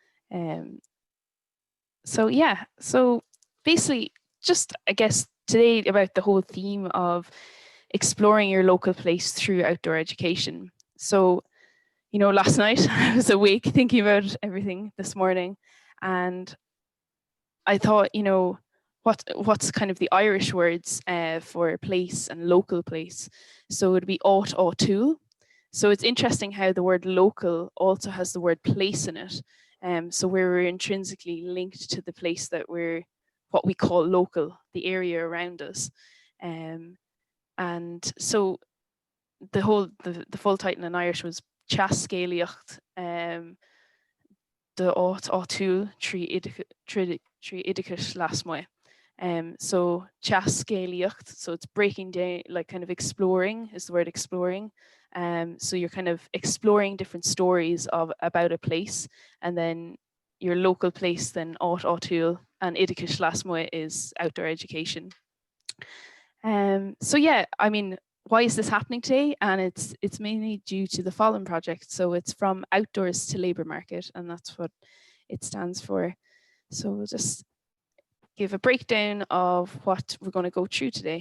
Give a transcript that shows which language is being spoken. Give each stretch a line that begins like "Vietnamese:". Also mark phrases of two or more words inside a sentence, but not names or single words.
English: So yeah, so basically, just I guess today about the whole theme of exploring your local place through outdoor education. So, you know, last night I was awake thinking about everything this morning, and I thought, you know, what's kind of the Irish words for place and local place. So it would be
Irish: áit á túil.
English: So it's interesting how the word local also has the word place in it. So we're intrinsically linked to the place that we're what we call local, the area around us. And so the full title in Irish was
Irish: Teascéalaíocht de áit á túil trí oideachais lasmuigh.
English: So Teascéalaíocht, so it's breaking down, like kind of exploring is the word exploring. So you're kind of exploring different stories about a place, and then your local place, then
Irish: áit á túil,
English: and
Irish: oideachais lasmuigh
English: is outdoor education. So yeah, I mean, why is this happening today? And it's mainly due to the FOLM project. So it's from outdoors to labour market, and that's what it stands for. So we'll just give a breakdown of what we're going to go through today.